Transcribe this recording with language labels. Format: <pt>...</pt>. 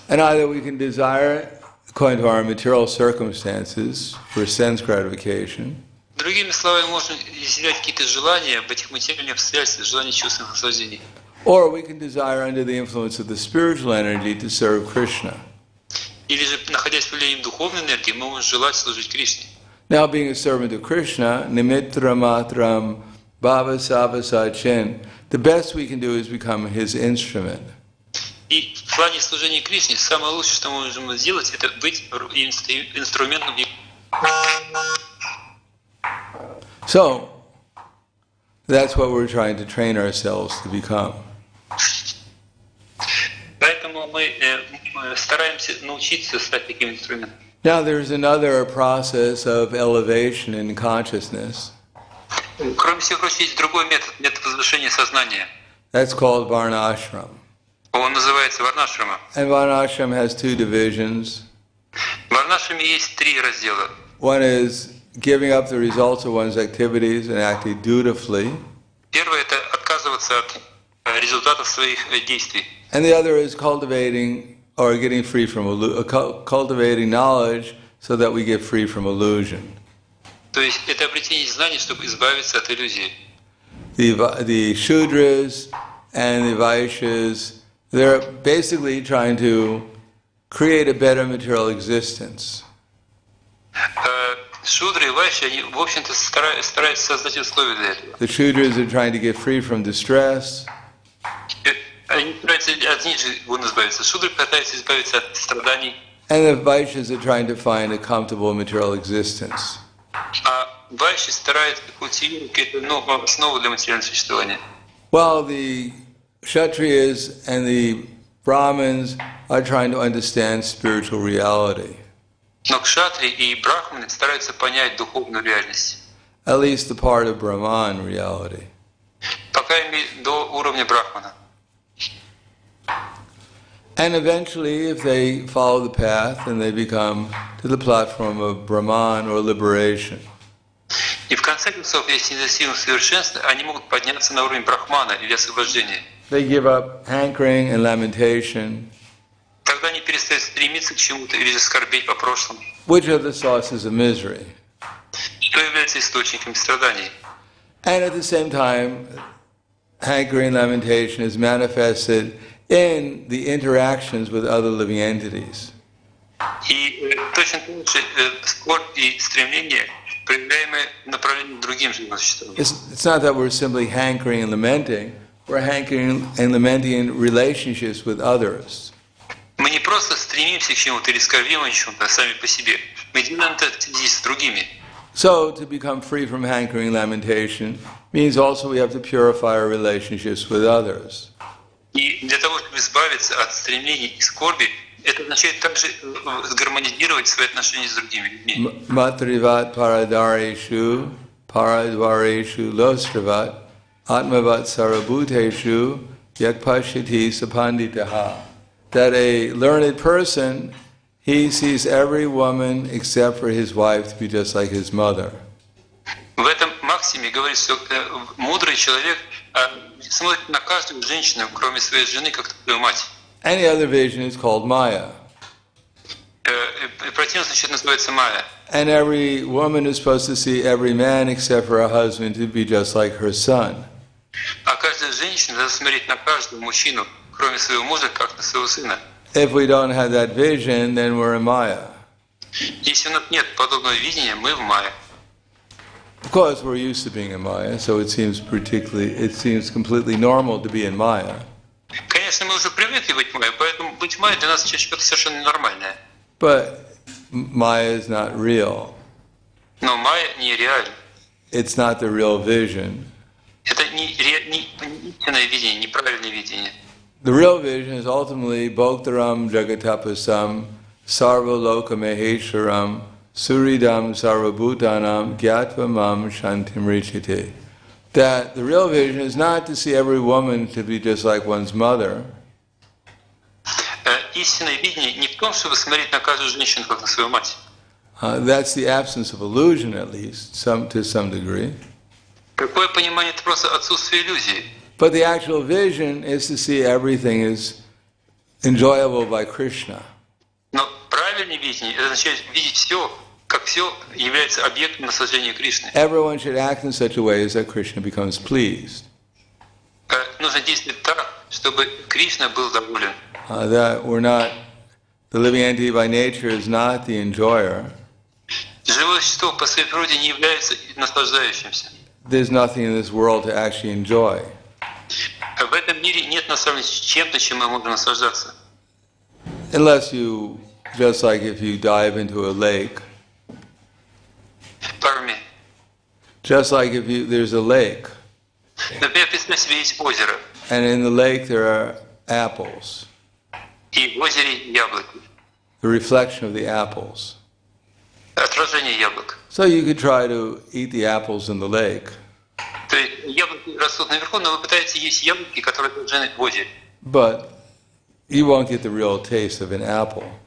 <en>And either we can desire according to our material circumstances for sense gratification,</en> <ru>Другими словами, можно изъявлять какие-то желания об этих материальных обстоятельствах, желания чувственных наслаждений.</ru> <en>or we can desire under the influence of the spiritual energy to serve Krishna.</en> <ru>Или же, находясь под влиянием духовной энергии, мы можем желать служить Кришне.</ru> <en>Now, being a servant of Krishna,</en> <sa>nimitra matram bhava savasachin,</sa> <en>the best we can do is become his instrument.</en> <ru>И в плане служения Кришне самое лучшее, что мы можем сделать, это быть инструментом.</ru> <en>So, that's what we're trying to train ourselves to become.</en> <ru>Поэтому мы стараемся научиться стать таким инструментом.</ru> <en>Now, there's another process of elevation in consciousness.</en> <ru>Кроме всего прочего, есть другой метод возвышения сознания.</ru> <en>That's called varnashram.</en> <ru>Он называется варнашрама.</ru> <en>And varnashram has two divisions.</en> <ru>В варнашраме есть три раздела.</ru> <en>One is giving up the results of one's activities and acting dutifully.</en> <ru>Первое – это отказываться от результатов своих действий.</ru> <en>And the other is cultivating or getting free from cultivating knowledge so that we get free from illusion.</en> <ru>То есть это обретение знаний, чтобы избавиться от иллюзии.</ru> <en>The Shudras and the Vaishyas, they're basically trying to create a better material existence.</en> <ru>Шудры и вайши, они, в общем-то, стараются создать условия для этого.</ru> <en>The Shudras are trying to get free from distress.</en> <ru>Они стараются от ниже гун избавиться. Шудры пытаются избавиться от страданий.</ru> <en>And the Vaishyas are trying to find a comfortable material existence.</en> <ru>А вайши стараются культивировать какие-то основы для материального существования.</ru> <en>While the Kshatriyas and the Brahmins are trying to understand spiritual reality.</en> <ru>Но кшатри и брахманы стараются понять духовную реальность.</ru> <en>At least the part of Brahman reality.</en> <ru>По крайней мере, до уровня брахмана.</ru> <en>And eventually, if they follow the path, then they become to the platform of Brahman or liberation.</en> <ru>И в конце концов, если не достигнут совершенства, они могут подняться на уровень брахмана или освобождения.</ru> <en>They give up hankering and lamentation,</en> <ru>Тогда они перестают стремиться к чему-то или же скорбеть по прошлому,</ru> <en>which are the sources of misery.</en> <ru>что является источником страданий.</ru> <en>And at the same time, hankering and lamentation is manifested in the interactions with other living entities.</en> <ru>И точно так же скорбь и стремление, проявляемые в направлении к другим живым существам.</ru> <en>It's not that we're simply hankering and lamenting, we're hankering and lamenting in relationships with others.</en> <ru>Мы не просто стремимся к чему-то или скорбим о чем-то сами по себе. Мы делаем это в связи с другими.</ru> <en>So to become free from hankering and lamentation means also we have to purify our relationships with others.</en> <ru>И для того, чтобы избавиться от стремлений и скорби, это означает также гармонизировать свои отношения с другими людьми.</ru> <sa>Matrivat paradareshu paradvareshu lostravat atmavat sarabhuteshu yakpashiti sapanditaha.</sa> <en>That a learned person, he sees every woman except for his wife to be just like his mother.</en> <ru>В этом максиме говорится, что мудрый человек смотрит на каждую женщину, кроме своей жены, как на свою мать.</ru> <en>Any other vision is called Maya.</en> <ru>В противном случае это называется майя.</ru> <en>And every woman is supposed to see every man except for her husband to be just like her son.</en> <ru>А каждая женщина должна смотреть на каждого мужчину, кроме своего мужа, как на своего сына.</ru> <en>If we don't have that vision, then we're in Maya.</en> <ru>Если у нас нет подобного видения, мы в майе.</ru> <en>Of course, we're used to being in Maya, so it seems completely normal to be in Maya.</en> <ru>Конечно, мы уже привыкли быть в майе, поэтому быть в майе для нас что-то совершенно нормальное.</ru> <en>But Maya is not real.</en> <ru>Но майя нереальна.</ru> <en>It's not the real vision.</en> <ru>Это не истинное видение, неправильное видение.</ru> <en>The real vision is ultimately</en> <sa>Bhoktaram Jagatapasam Sarva Loka Maheswaram Suridam Sarvabhutanam Gyatva Shantim Richite.</sa> <en>That the real vision is not to see every woman to be just like one's mother.</en> <ru>Истинное видение не в том, чтобы смотреть на каждую женщину, как на свою мать.</ru> <en>That's the absence of illusion, at least, to some degree.</en> <ru>Какое понимание? Это просто отсутствие иллюзии.</ru> <en>But the actual vision is to see everything as enjoyable by Krishna.</en> <ru>Но правильное видение, это означает видеть все, как все является объектом наслаждения Кришны.</ru> <en>Everyone should act in such a way as that Krishna becomes pleased.</en> <ru>Нужно действовать так, чтобы Кришна был доволен.</ru> <en>That we're not, the living entity by nature is not the enjoyer.</en> <ru>Живое существо по своей природе не является наслаждающимся.</ru> <en>There's nothing in this world to actually enjoy.</en> <ru>В этом мире нет на самом деле чем-то, чем мы можем наслаждаться.</ru> <en>Unless you, just like if you dive into a lake, Pardon me. just like if there's a lake,</en> <ru>Например, представь себе, есть озеро,</ru> <en>and in the lake there are apples,</en> <ru>и в озере яблоки,</ru> <en>the reflection of the apples.</en> <ru>отражение яблок.</ru> <en>So you could try to eat the apples in the lake,</en> <ru>То есть яблоки растут наверху, но вы пытаетесь есть яблоки, которые отражены в озере.</ru> <en>but you won't get the real taste of an apple.</en>